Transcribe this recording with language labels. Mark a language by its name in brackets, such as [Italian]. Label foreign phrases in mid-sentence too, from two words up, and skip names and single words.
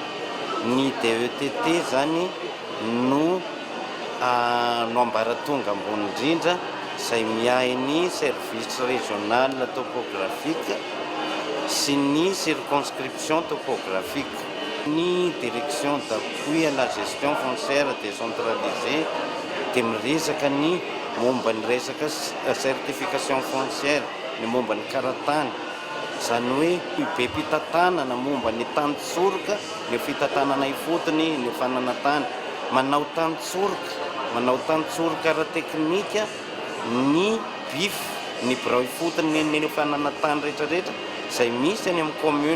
[Malagasy] Ny DETT zany no ambaratonga ambony indrindra izay miahy ny [French] service régional topographique [Malagasy] sy ny [French] circonscription topographique. [Malagasy] Ny [French] direction d'appui à la gestion foncière décentralisée [Malagasy] dia miresaka ny momba ny resaka [French] certification foncière, [Malagasy] ny momba ny karatany. Zany hoe be mpitantanana momba ny tany tsoroka, ny fitantanana ifotony, ny fananantany. Manao tany tsoroka ara-teknika, ny BIF, ny birao ifotony, ny fananantany rehetrarehetra izay misy any amin'ny commune.